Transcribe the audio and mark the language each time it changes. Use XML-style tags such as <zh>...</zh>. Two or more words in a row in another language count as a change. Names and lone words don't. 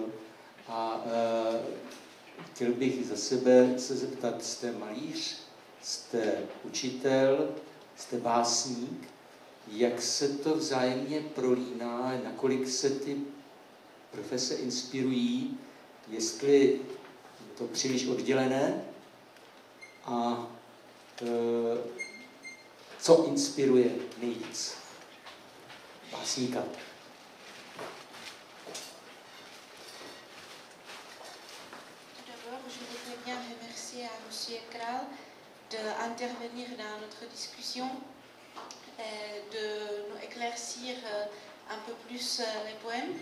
<cs>A chtěl bych za sebe se zeptat, jste malíř, jste učitel, jste básník, jak se to vzájemně prolíná, nakolik se ty profese inspirují, jestli je to příliš oddělené a co inspiruje nejvíc básníka.</cs> <fr>D'abord, je voudrais bien remercier à M. Kral d'intervenir dans notre discussion et de nous éclaircir un peu plus les poèmes.</fr>